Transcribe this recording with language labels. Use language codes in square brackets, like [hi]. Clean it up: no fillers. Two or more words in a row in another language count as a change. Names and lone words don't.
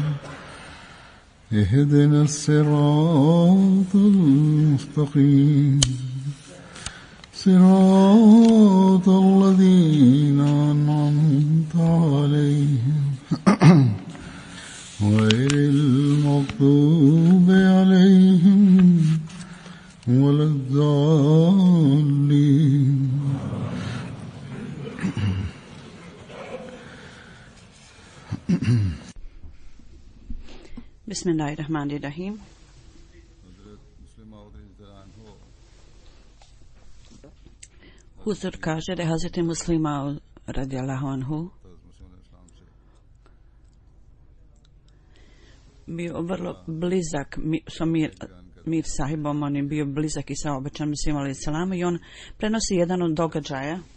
[ar] اهدنا الصراط المستقيم صراط الذين أنعمت عليهم غير المغضوب عليهم ولا الضالين. Bismillahirrahmanirrahim. [bs] Huzur kaže da je Hazreti Muslima [ar] رضي الله عنه [bs] bio vrlo blizak sa Mir sahibom, on je bio blizak i sa obećanim Mesijom [ar] عليه السلام [bs] i on prenosi jedan od događaja.